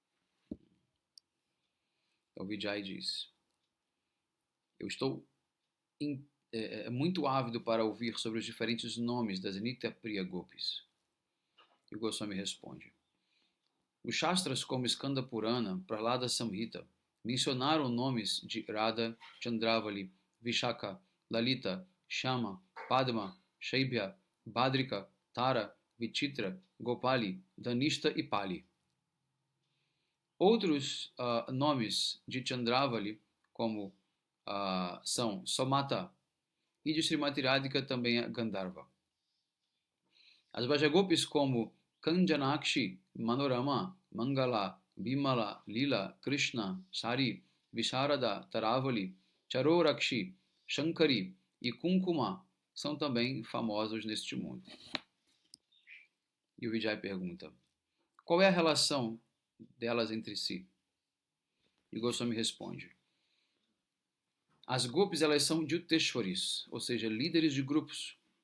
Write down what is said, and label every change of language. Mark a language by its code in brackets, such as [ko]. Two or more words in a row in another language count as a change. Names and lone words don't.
[pt] Então Vijay diz: eu estou muito ávido para ouvir sobre os diferentes nomes das Nitya Priya Gopis. E o Goswami responde: os Shastras como Skanda Purana, Prahlada Samhita mencionaram nomes de Radha, Chandravali, Vishaka, Lalita, Shama, Padma, Shaibhya, Badrika, Tara, Vichitra, Gopali, Dhanishta e Pali. Outros nomes de Chandravali, como são Somata, e de Srimati Radhika também é Gandharva. As Vajagopis como Kanjanakshi, Manorama, Mangala, Bimala, Lila, Krishna, Sari, Visharada, Taravali, Charorakshi, Shankari e Kunkuma são também famosos neste mundo. E o Vijay pergunta: qual é a relação delas entre si? E Goswami responde: as Gopis, elas são Juteshwaris, ou seja, líderes de grupos.